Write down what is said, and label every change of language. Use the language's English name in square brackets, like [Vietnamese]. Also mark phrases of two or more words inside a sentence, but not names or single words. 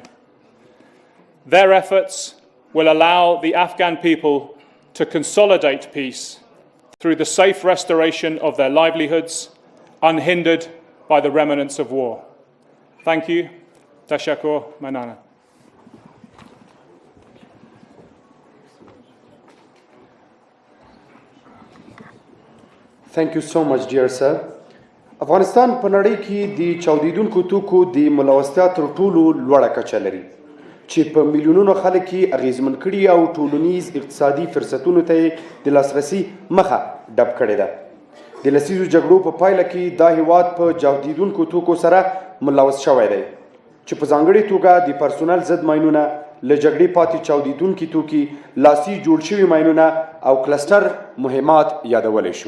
[English] Their efforts will allow the Afghan people to consolidate peace through the safe restoration of their livelihoods, unhindered by the remnants of war. Thank you. [Pashto] تشکر مننه. [English] Thank you so much, dear sir. [Pashto] افغانستان په نړۍ کې د چاودیدونکو توکو د ملوثتیا تر ټولو لوړه کچه لري چې په میلیونونو خلک یې اغیزمن کړي او ټولنیز اقتصادي فرصتونو ته د لاسرسي مخه ډب کړې ده. د لسیزو جګړو په پایله کې دا هیواد په چاودیدونکو توکو سره ملوث شوی دی چې په ځانګړې توګه د پرسونل ضد ماینونه، له جګړې پاتې چاودیدونکي توکي، لاسي جوړ شوي ماینونه او کلسټر مهمات یادولی شو.